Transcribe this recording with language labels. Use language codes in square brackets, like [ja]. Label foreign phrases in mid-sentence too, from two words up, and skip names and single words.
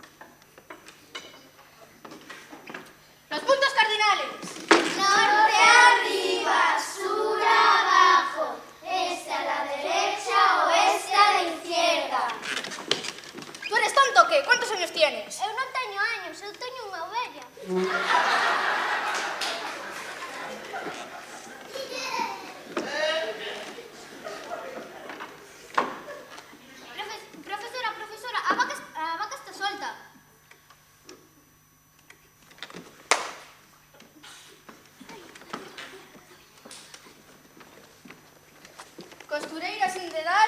[es] Los puntos cardinales. Norte arriba, sur abajo, este a la derecha, oeste a la izquierda. ¿Tú eres tonto o qué? ¿Cuántos años tienes? [gl] Eu non teño años, eu teño unha ovella. Profesora, a vaca está solta. Costureira sin dedal.